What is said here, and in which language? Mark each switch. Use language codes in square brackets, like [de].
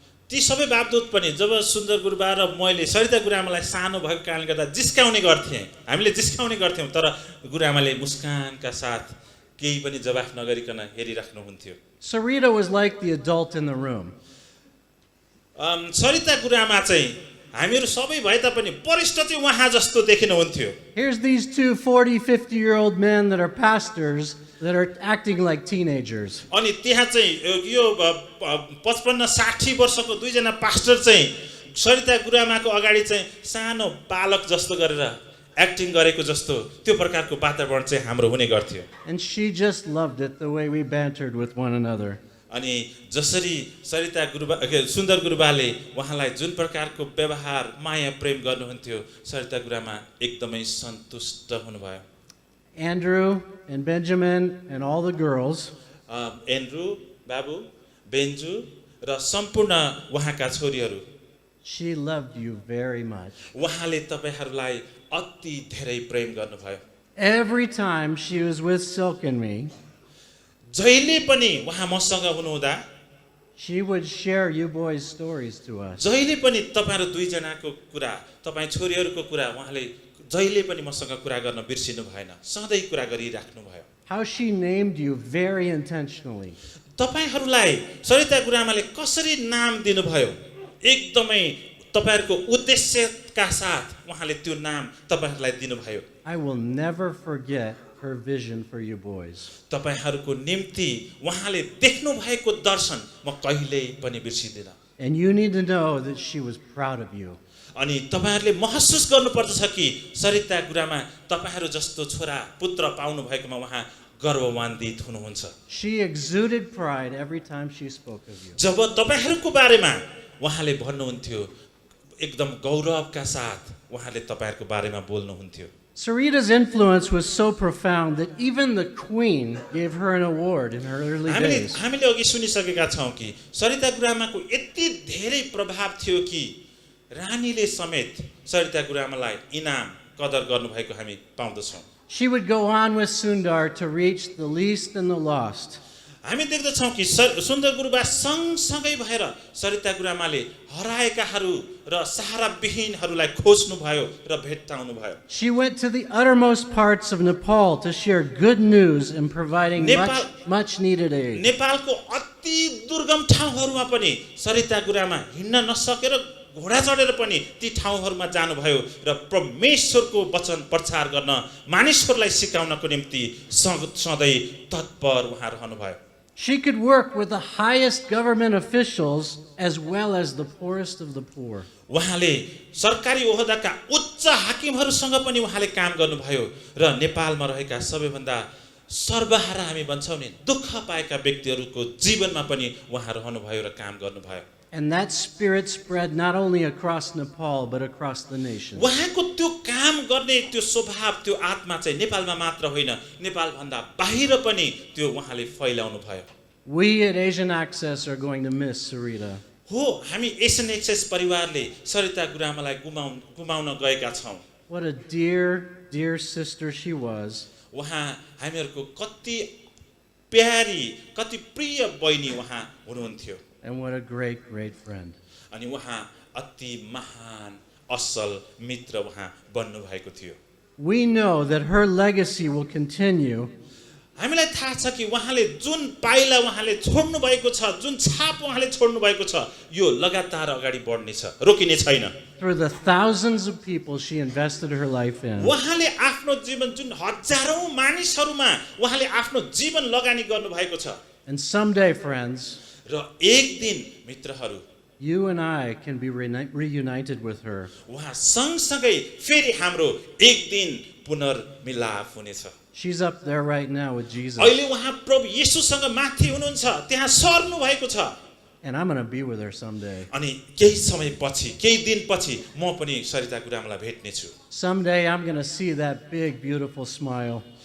[ne] ती सबै बापदूत पनि जब सुन्दर गुरुबा र मैले सरिता गुरुआमालाई सानो भएको कारणले गर्दा जिस्काउने गर्थेँ हामीले जिस्काउने गर्थ्यौँ तर गुरुआमाले मुस्कानका साथ केही पनि जवाफ नगरिकन हेरिराख्नुहुन्थ्यो [en] Sareeta was like the adult in the room. [ne] Sarita गुरुआमा चाहिँ हामीहरू सबै भए तापनि वरिष्ठ चाहिँ उहाँ जस्तो देखिनुहुन्थ्यो [en] Here's these two 40, 50-year-old men that are pastors that are acting like teenagers. [ne] अनि त्यहाँ चाहिँ यो 55-60 वर्षको दुईजना पास्टर चाहिँ सरिता गुरुआमाको अगाडि चाहिँ सानो बालक जस्तो गरेर एक्टिङ गरेको जस्तो त्यो प्रकारको वातावरण चाहिँ हाम्रो हुने गर्थ्यो [en] And she just loved it the way we bantered with one another. [ne] अनि जसरी सरिता गुरुबा सुन्दर गुरुबाले उहाँलाई जुन प्रकारको व्यवहार माया प्रेम गर्नुहुन्थ्यो सरिता गुरुआमा एकदमै सन्तुष्ट हुनुभयो [en] Andrew and Benjamin and all the girls, [ne] Andrew बाबु बेन्जु र सम्पूर्ण उहाँका छोरीहरू [en] she loved you very much. [ne] उहाँले तपाईहरूलाई अति धेरै प्रेम गर्नुभयो [en] Every time she was with Silk and me, [ne] जहिले पनि उहाँ मसँग हुनुहुँदा [en] she would share you boys' stories to us. [ne] जहिले पनि तपाईहरु दुईजनाको कुरा तपाई छोरीहरुको कुरा उहाँले जहिले पनि मसँग कुरा गर्न बिर्सिनु भएन सधैँ कुरा गरिराख्नु भयो [en] How she named you very intentionally. [ne] तपाईहरुलाई सरिता गुरुआमाले कसरी नाम दिनुभयो एकदमै तपाईहरुको उद्देश्यका साथ उहाँले त्यो नाम तपाईहरुलाई दिनुभयो [en] I will never forget her vision for you boys. [ne] तपाईहरुको निम्ति उहाँले देख्नु भएको दर्शन म कहिल्यै पनि बिर्सिदिन [en] And you need to know that she was proud of you. [ne] अनि तपाईहरुले महसुस गर्नुपर्छ कि सरिता गुरुआमा तपाईहरु जस्तो छोरा पुत्र पाउनु भएकोमा उहाँ गर्ववान्वित हुनुहुन्छ [en] She exuded pride every time she spoke of you. [ne] जब तपाईहरुको बारेमा उहाँले भन्नुहुन्थ्यो एकदम गौरवका साथ उहाँले तपाईहरुको बारेमा बोल्नुहुन्थ्यो [en] Sareeta's influence was so profound that even the queen gave her an award in her early days. [ne] हामीले अघि सुनिसकेका छौं कि सरिता गुरुआमाको यति धेरै प्रभाव थियो कि रानीले समेत सरिता गुरुआमालाई इनाम कदर गर्नुभएको हामी पाउँदछौं [en] She would go on with Sundar to reach the least and the lost. [ne] हामी देख्दछौं कि सुन्दर गुरुबा सँगसँगै भएर सरिता गुरुआमाले हराएकाहरू र सहारा विहीनहरूलाई खोज्नु भयो र भेट्टाउनु भयो [en] She went to the uttermost parts of Nepal to share good news and providing much needed aid. [ne] नेपालको अति दुर्गम ठाउँहरूमा पनि सरिता गुरुआमा हिँड्न नसकेर घोडा चढेर पनि ती ठाउँहरूमा जानुभयो र परमेश्वरको वचन प्रचार गर्न मानिसहरूलाई सिकाउनको निम्ति सधैँ तत्पर उहाँ रहनुभयो [en] She could work with the highest government officials as well as the poorest of the poor. [ne] उहाँले सरकारी ओहदाका उच्च हाकिमहरूसँग पनि उहाँले काम गर्नुभयो र नेपालमा रहेका सबैभन्दा सर्वहारा हामी भन्छौं नि दुःख पाएका व्यक्तिहरूको जीवनमा पनि उहाँ रहनुभयो र काम गर्नुभयो [en] And that spirit spread not only across Nepal but across the nation. [ne] उहाँको त्यो काम गर्ने त्यो स्वभाव त्यो आत्मा चाहिँ नेपालमा मात्र होइन नेपाल भन्दा बाहिर पनि त्यो उहाँले फैलाउनु भयो [en] We at Asian Access are going to miss Sareeta. [ne] हो हामी एसियन एक्सेस परिवारले सरिता गुरुआमालाई गुमाउन गएका छौं [en] What a dear, dear sister she was. [ne] उहाँ हामीहरूको कति प्यारी कति प्रिय बहिनी उहाँ हुनुहुन्थ्यो [en] And what a great, great friend. [ne] अनि उहाँ अति महान असल मित्र उहाँ बन्नु भएको थियो [en] We know that her legacy will continue. [ne] हामीलाई थाहा छ कि उहाँले जुन पाइला उहाँले छोड्नु भएको छ जुन छाप उहाँले छोड्नु भएको छ यो लगातार अगाडि बढ्ने छ रोकिने छैन [en] Through the thousands of people she invested her life in. [ne] उहाँले आफ्नो जीवन जुन हजारौं मानिसहरूमा उहाँले आफ्नो जीवन लगानी गर्नु भएको छ [en] And someday, friends, [ne] र एक दिन मित्रहरू [en] you and I can be reunited with her. [ne] उहाँ सँगसँगै फेरि हाम्रो एक दिन पुनर्मिलाप हुनेछ। [en] She's up there right now with Jesus. [ne] अहिले उहाँ प्रभु येशूसँग माथि हुनुहुन्छ, त्यहाँ सर्नु भएको छ। [en] And I'm going to be with her someday. [ne] अनि केही समयपछि केही दिनपछि म पनि सरिता गुरुआमालाई भेट्ने छु। [en] Someday I'm going to see that big, beautiful smile.